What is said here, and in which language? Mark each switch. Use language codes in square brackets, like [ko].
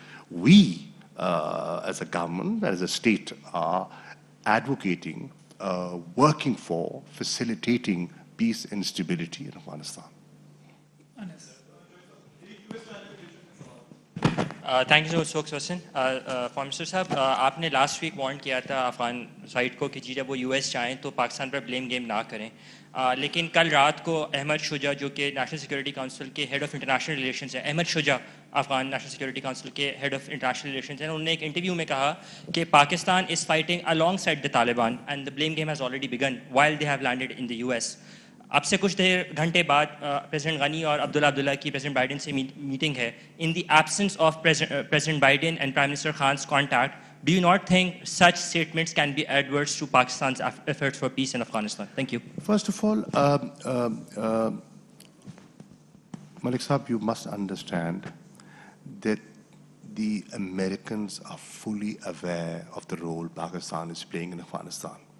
[en] We, as a government, as a state, are advocating, working for, facilitating peace and stability in Afghanistan. [ur] Thank you so much question for mister صاحب آپ نے last week Warren کیا تھا Afghan side کو کہ جی جب وہ U S جائیں تو پاکستان پر بلیم گیم نہ کریں لیکن کل رات کو احمد شجاع جو کہ نیشنل سیکورٹی کونسل کے ہیڈ آف انٹرنیشنل ریلیشنز ہیں احمد شجاع افغان نیشنل سیکورٹی کونسل کے ہیڈ آف انٹرنیشنل ریلیشنز ہیں انہوں نے ایک انٹرویو میں کہا کہ [en] Pakistan is fighting alongside the Taliban and the blame game has already begun while they have landed in the U S. [ur] اب سے کچھ گھنٹے بعد پریزیڈنٹ غنی اور عبداللہ کی پریزیڈنٹ بائیڈن سے میٹنگ ہے. [en] In the absence of president Biden and prime minister خان's contact, do you not think such statements can be adverse to Pakistan's efforts for peace in Afghanistan? Thank you. First of all, Malik Saab, you must understand that the Americans are fully aware of the role Pakistan is playing in Afghanistan.